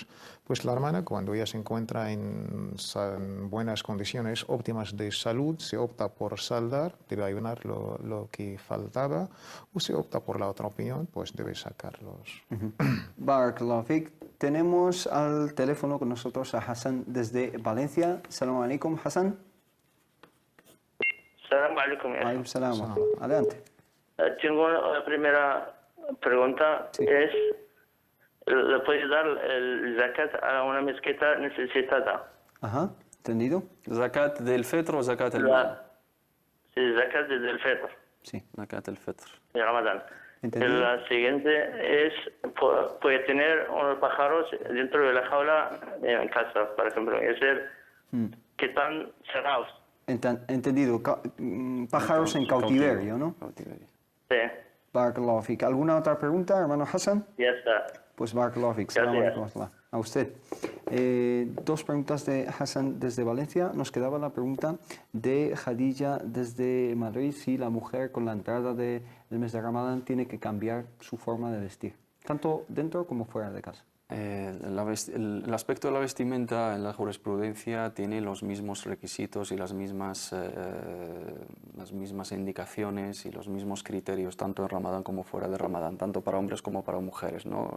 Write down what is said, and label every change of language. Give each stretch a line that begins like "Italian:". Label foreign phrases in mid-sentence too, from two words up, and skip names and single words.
Spanish: Pues la hermana, cuando ella se encuentra en buenas condiciones óptimas de salud, se opta por saldar, debe ayunar lo que faltaba, o se opta por la otra opinión, pues debe sacarlos.
Arabic: بارك الله فيك.
Spanish: Tenemos al teléfono con nosotros a Hassan desde Valencia.
Arabic: سلام عليكم, Hassan. سلام عليكم. عليكم السلام.
Spanish: Adelante. Tengo una primera pregunta. Sí. ¿Le puede dar el zakat a una mezquita necesitada? Ajá, ¿entendido? ¿Zakat del fitr o zakat del mal? Sí, zakat del fitr. Sí. Zakat del fitr. De Ramadán. ¿Entendido? La siguiente es, puede tener unos pájaros dentro de la jaula en casa, por ejemplo, es decir, que están cerrados. Entendido. Pájaros en cautiverio, ¿no? Sí.
Arabic: بارك الله فيك.
Spanish: ¿Alguna otra pregunta, hermano Hassan? Ya está.
Arabic: Pues بارك الله فيك. سلام عليكم.
Spanish: A usted. 2 preguntas de Hassan desde Valencia. Nos quedaba la pregunta de Khadija desde Madrid, si la mujer con la entrada del mes de Ramadán tiene que cambiar su forma de vestir, tanto dentro como fuera de casa. El aspecto de la vestimenta en la jurisprudencia tiene los mismos requisitos y las mismas indicaciones y los mismos criterios, tanto en Ramadán como fuera de Ramadán, tanto para hombres como para mujeres, ¿no?